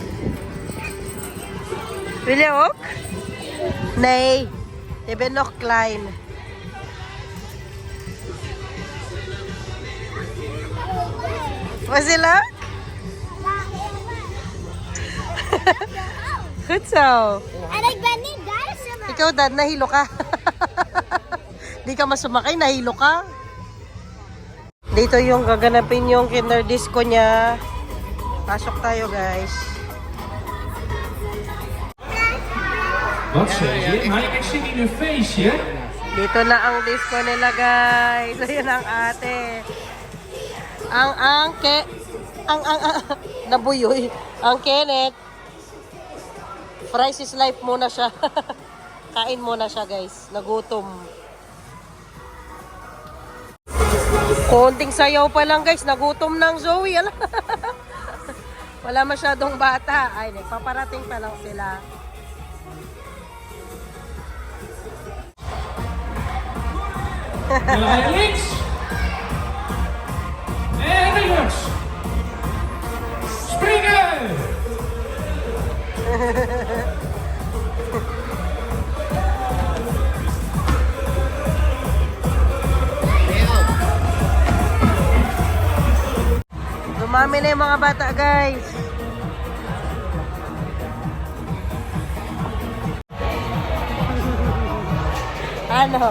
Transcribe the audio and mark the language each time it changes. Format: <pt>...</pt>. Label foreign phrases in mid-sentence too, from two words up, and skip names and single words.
<nl>Wil je ook? Nee. Je bent nog klein. Was het leuk? Goed zo. En ik ben niet duizend.</nl> <tl>Ikaw, Dad, nahilo ka. Di ka masumakay, nahilo ka. Dito yung gaganapin yung kinder disco niya. Pasok tayo, guys.</tl> <nl>Wat zeg je? Maar ik zit in een feestje.</nl> <tl>Dito na ang disco nila, guys. Ayan ang ate. Nabuyoy. Ang Kenneth.</tl> <en>Fries is life</en> <tl>muna siya. Kain muna siya, guys. Nagutom. Konting sayaw pa lang, guys. Nagutom ng Zoe. Wala masyadong bata. Ay, paparating pa lang sila.</tl> <nl>En links. En rechts. Springen!</nl> <tl>Dumami na yung mga bata, guys. Ano?</tl>